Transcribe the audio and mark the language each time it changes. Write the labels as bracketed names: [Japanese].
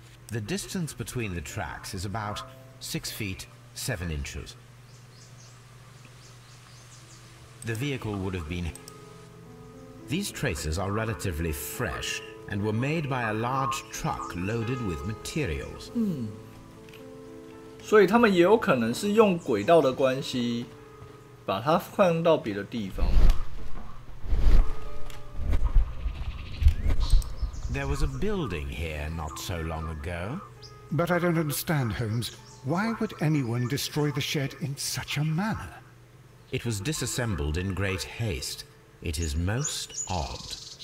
[English] The distance between the tracks is about 6 feet 7 inches. The vehicle would have been... These traces are relatively fresh and were made by a large truck loaded with materials. [Chinese] 所以他们也有可能是用轨道的关系，把它放到别的地方。 [English] There was a building here not so long ago. But I don't understand, Holmes. Why would anyone destroy the shed in such a manner? It was disassembled in great haste. It is most odd.